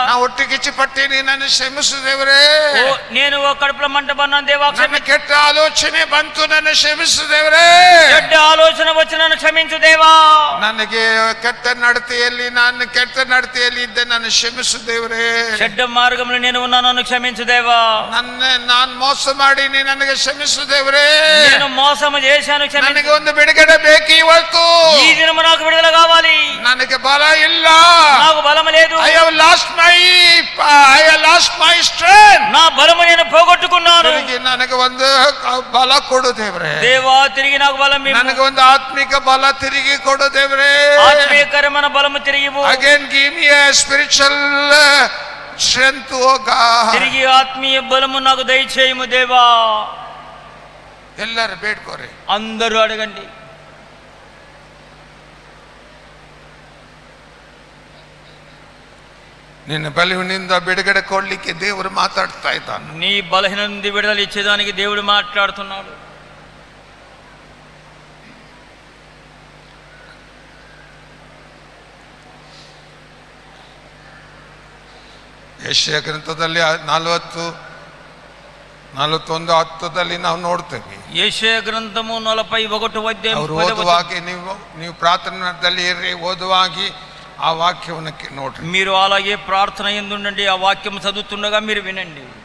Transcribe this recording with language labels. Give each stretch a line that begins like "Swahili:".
Kannada: ನಾ ಒಟ್ಟಿಗಿಚ್ಚಿ ಪಟ್ಟೇನಿ, ನನ್ನ ಕ್ಷಮಿಸು ದೇವರೇ.
Telugu: నేను కడుపుల మంట పన్నాను దేవా,
Kannada: ನನ್ನ ಕೆಟ್ಟ ಆಲೋಚನೆ ಬಂತು, ನನ್ನ ಕ್ಷಮಿಸು ದೇವರೇ.
Telugu: చెడ్డ ఆలోచన వచ్చి నన్ను క్షమించు దేవా.
Kannada: ನನಗೆ ಕೆಟ್ಟ ನಡತೆಯಲ್ಲಿ ಇದ್ದೆ, ನನ್ನ ಕ್ಷಮಿಸು ದೇವರೇ.
Telugu: చెడ్డ మార్గంలో నేను ఉన్నాను, నన్ను క్షమించు దేవా.
Kannada: ನಾನು ಮೋಸ ಮಾಡೀನಿ, ನನಗೆ ಕ್ಷಮಿಸು ದೇವರೇ.
Telugu: నేను మోసము చేశాను, క్షమించు.
Kannada: ನನಗೆ ಒಂದು ಬಿಡುಗಡೆ ಬೇಕು ಇವತ್ತು.
Telugu: ఈ దినము నాకు విడుదల కావాలి.
Kannada: ನನಗೆ ಬಲ ಇಲ್ಲ,
Telugu: నాకు బలము లేదు.
English: I have lost my strength.
Telugu: నా బలము నేను పోగొట్టుకున్నాను.
Kannada: ತಿರುಗಿ ನನಗೆ ಒಂದು ಬಲ ಕೊಡು ದೇವರೇ.
Telugu: దేవా తిరిగి నాకు బలం ఇవ్వు.
Kannada: ನನಗೆ ಒಂದು ಆತ್ಮಿಕ ಬಲ ತಿರುಗಿ ಕೊಡು ದೇವರೇ.
Telugu: ఆత్మీయకరమైన బలము తిరిగి ఇవ్వు.
English: Again give me a spiritual strength, oh God.
Telugu: తిరిగి ఆత్మీయ బలము నాకు దయచేయము దేవా.
Kannada: ಎಲ್ಲರೂ ಬೇಡ್ಕೋರಿ,
Telugu: అందరూ అడగండి.
Kannada: ನಿನ್ನ ಬಲವಿನಿಂದ ಬಿಡುಗಡೆ ಕೊಡ್ಲಿಕ್ಕೆ ದೇವರು ಮಾತಾಡ್ತಾ ಇದ್ದಾನೆ.
Telugu: నీ బలహీన నుండి విడుదల ఇచ్చేదానికి దేవుడు మాట్లాడుతున్నాడు.
Kannada: ಯೆಶಾಯ ಗ್ರಂಥದಲ್ಲಿ 41:10 ನಾವು ನೋಡ್ತೇವೆ. ಯೆಶಾಯ ಗ್ರಂಥము 41 ಅವರು ಓದುವಾಗಿ ನೀವು ಪ್ರಾರ್ಥನಾದಲ್ಲಿ ಇರ್ರಿ, ಓದುವಾಗಿ ಆ ವಾಕ್ಯವನ್ನು ನೋಡ್ರಿ.
Telugu: మీరు అలాగే ప్రార్థన ఎందుండండి, ఆ వాక్యం చదువుతుండగా మీరు వినండి.